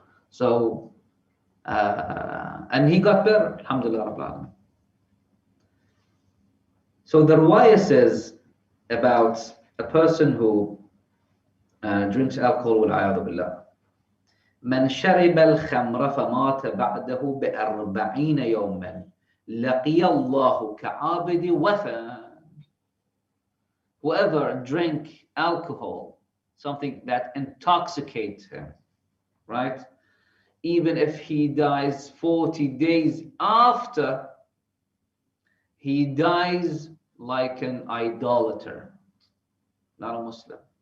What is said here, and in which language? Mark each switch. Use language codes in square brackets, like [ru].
[en] So, and he got better, alhamdulillah rabbil alamin. So the riwayah says about a person who drinks alcohol, wal-'ayadu billah. [ar] من شرب الخمر فمات بعده ب40 يوما لقي الله كعابد وثن. [en] Whoever drank alcohol, something that intoxicates him, right? Even if he dies 40 days after, he dies like an idolater, not a Muslim.